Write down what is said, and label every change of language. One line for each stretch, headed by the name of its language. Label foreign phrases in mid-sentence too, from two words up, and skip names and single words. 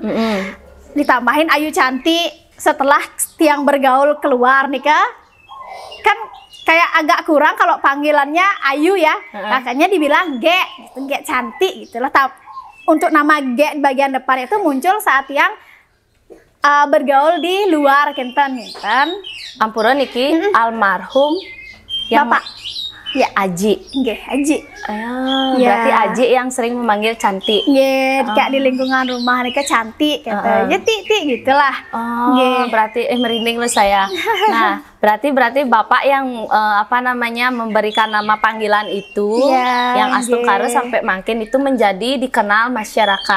Indonesian: Ditambahin Ayu Cantik setelah tiang bergaul keluar nih kan kayak agak kurang kalau panggilannya Ayu ya. Makanya dibilang Gek Cantik gitulah. Untuk nama Gek bagian depan itu muncul saat yang bergaul di luar Kenten.
Balinese: Ampura niki
Indonesian: almarhum yang Bapak. Ya Aji. Aji. Berarti Aji yang sering memanggil Cantik. Kayak di lingkungan rumah nih Cantik kata. Ya Tik gitulah. Berarti merinding loh saya. Nah, berarti Bapak yang memberikan nama panggilan itu yang Astungkare sampai makin itu menjadi dikenal masyarakat.